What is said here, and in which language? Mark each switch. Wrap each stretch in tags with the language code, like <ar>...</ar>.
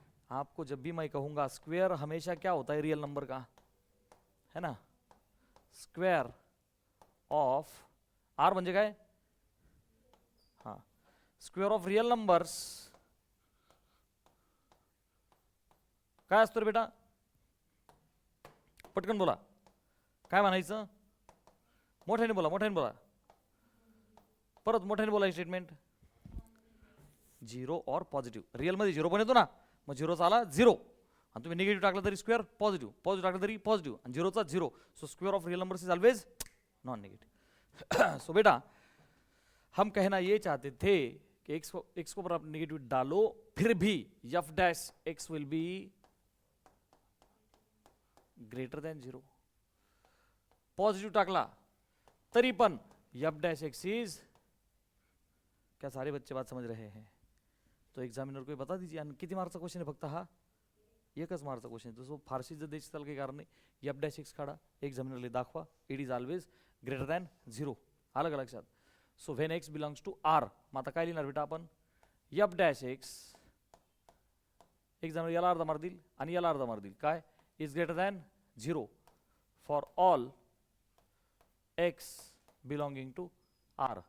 <hi>आपको जब भी मैं कहूंगा स्क्वेयर हमेशा क्या होता है रियल नंबर का,</hi> <mr>है ना, स्क्वेयर ऑफ आर म्हणजे काय, हाँ स्क्वेअर ऑफ रियल नंबर्स काय असतो रे बेटा, पटकन बोला काय म्हणायचं, मोठ्याने बोला, मोठ्याने बोला, परत मोठ्याने बोला. स्टेटमेंट झिरो और पॉझिटिव्ह, रियल मध्ये झिरो पण येतो ना, मग झिरोचा आला झिरो, आणि तुम्ही निगेटिव्ह टाकला तरी स्क्वेअर पॉझिटिव्ह, पॉझिटिव्ह टाकला तरी पॉझिटिव्ह, आणि झिरोचा zero.</mr> <en>So square of real numbers is always non negative.</en> <hi>सो बेटा हम कहना ये चाहते थे कि एक्स को पर आप नेगेटिव डालो फिर भी F dash x</hi> <en>Will be greater than zero.</en> <mr>Positive टाकला तरी पण एफ डैश एक्स इज,</mr> <hi>क्या सारे बच्चे बात समझ रहे हैं. तो एग्जामिनर को बता दीजिए.</hi> <mr>आणि किती मार्कचा क्वेश्चन आहे फक्त हा, एकच मार्कचा क्वेश्चन आहे. तसं फारशी जर द्यायची त्याला काही कारण नाही. एफ डॅश एक्स काढा, एक्झामिनरला दाखवा,</mr> <en>It is always greater than zero.</en> <mr>आलं का लक्षात.</mr> <en>so when x belongs to R,</en> <mr>मग आता काय लिहिणार बेटा आपण, एफ डॅश एक्स, एक्झामिनर याला अर्धा मार्क देईल आणि याला अर्धा मार्क देईल, काय</mr> <en>Is greater than zero for all x belonging to R.</en>